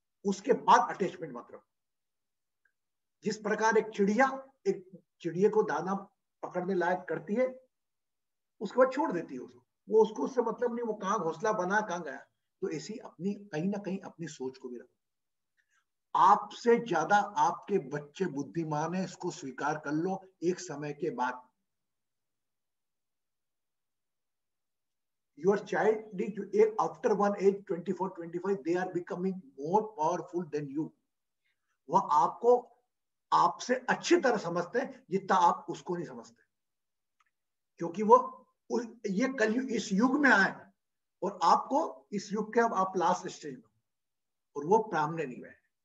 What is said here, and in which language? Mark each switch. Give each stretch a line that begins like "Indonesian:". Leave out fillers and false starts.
Hindi: उसके बाद अटैचमेंट मत रखो। जिस प्रकार एक चिड़िया को दाना पकड़ने लायक करती है, उसके बाद छोड़ देती है उसको, वो उसको उससे मतलब नहीं, वो कहाँ घोंसला बना कहाँ गया। तो ऐसी अपनी कहीं ना कहीं अपनी सोच को भी रखो। आपसे ज्यादा आपके बच्चे बुद्धिमान है, इसको स्वीकार कर लो एक समय के बाद।
English: your child after one age 24-25 they are becoming more powerful than you.
Hindi: वह आपको आपसे अच्छी तरह समझते हैं जितना आप उसको नहीं समझते, क्योंकि वो ये कलयुग इस युग में आए और आपको इस युग के अब आप लास्ट स्टेज में और वो प्रारंभ नहीं है।